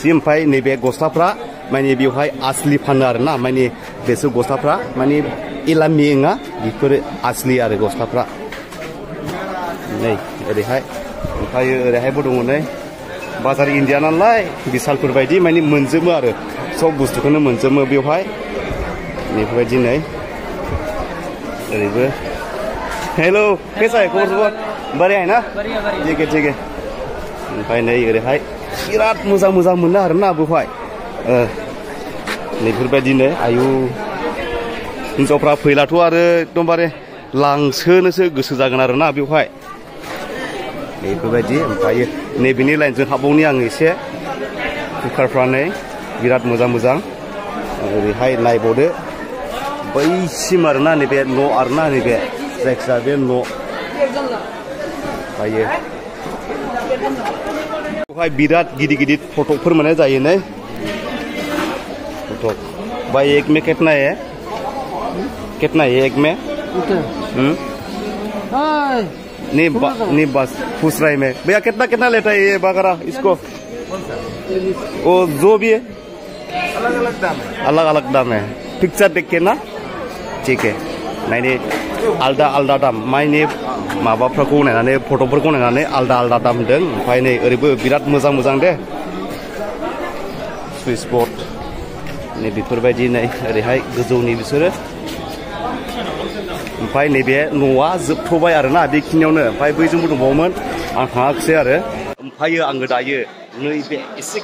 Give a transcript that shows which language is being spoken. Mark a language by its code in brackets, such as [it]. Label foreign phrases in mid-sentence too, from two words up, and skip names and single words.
[brx] ओमफ्राय नैबे गस्लाफ्रा माने बेवहाय आसलि फानो आरोना माने बेसोर गस्लाफ्रा माने इलामि नङा बेफोरो आसलि आरो गस्लाफ्रा नै ओरैहाय ओमफ्राय ओरैहायबो दङ नै बाजार इण्डिया नालाय बिशालफोर बायदि माने मोनजोबो आरो सब बुस्थुखौनो मोनजोबो बेवहाय बेफोरबायदि नै ओरैबो हेलो [hi] कैसा है खबर बढ़िया है ना ठीक है [brx] ओमफ्राय नै ओरैहाय बिराद मोजां मोजां मोनो आरोना बेवहाय नैफोरबायदिनो आयु हिनजावफ्रा फैलाथ' आरो एकदमबारे लांसोनोसो गोसो जागोन आरोना बेवहाय बेफोरबायदि ओमफ्राय नैबेनि लाइनजों हाबबावनि आं एसे कुकारफ्रा नै बिराद मोजां मोजां ओरैहाय नायबावदो बैसिम आरोना नैबे न' आरोना नैबे जायखिजाया बे न' ओमफ्रायो बेवहाय बिराद गिदिर गिदिर फटकफोर मोननाय जायो नै फटक [hi] भाई एक में कितना है एक में नहीं बस पूछ रहा है मैं भैया कितना कितना लेता है ये बकरा इसको वो जो भी है अलग अलग दाम है पिक्चर देख के ना ठीक है [brx] नायने आलदा आलदा दाम माइने माबाफोरखौ नायनानै फट'फोरखौ नायनानै आलदा आलदा दाम होदों ओमफ्राय नै ओरैबो बिराद मोजां मोजां दे सुइस बर्ड नै बेफोरबायदि नै ओरैहाय गोजौनि बिसोरो ओमफ्राय नैबे न'आ जोबथ'बाय आरोना बेखिनियावनो ओमफ्राय बैजोंबो दंबावोमोन आं थाङाखिसै आरो ओमफ्रायो आङो दायो नैबे एसे